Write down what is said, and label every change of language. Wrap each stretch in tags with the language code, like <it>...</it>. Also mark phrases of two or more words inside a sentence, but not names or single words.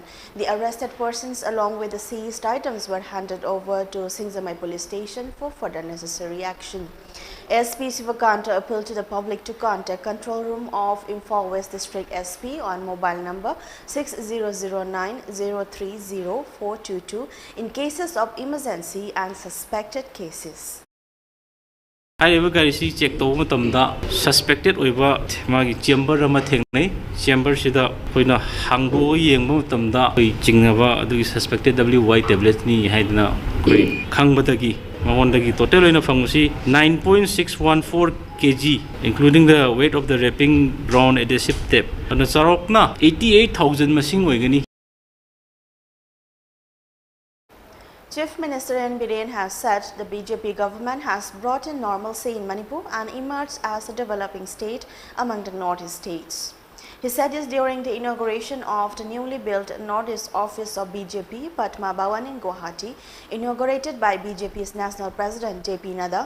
<en>The arrested persons along with the seized items were handed over to Singzamai police station for further necessary action. SP Sivakanta appealed to the public to contact control room of Imphal West District SP on mobile number 6009030422 in cases of emergency and suspected cases.</en> <mni>Haiba garisi check tawba matamda suspected oiba magi chamber ama thengnai chamber sida hoina hangbo yengba matamda oi jingnaba adu</mni> <en>suspected WY tablet</en> <mni>ni haidna koi khangbadagi mangondagi total oina phangsi 9.614 kg</mni> <en>including the weight of the wrapping brown adhesive tape</en> <mni>ana charokna 88,000 masing oigani.</mni> <en>Chief Minister N. Biren has said the BJP government has brought in normalcy in Manipur and emerged as a developing state among the Northeast states. He said this during the inauguration of the newly built Northeast office of BJP, Patma Bhawan in Guwahati, inaugurated by BJP's National President JP Nadda.</en>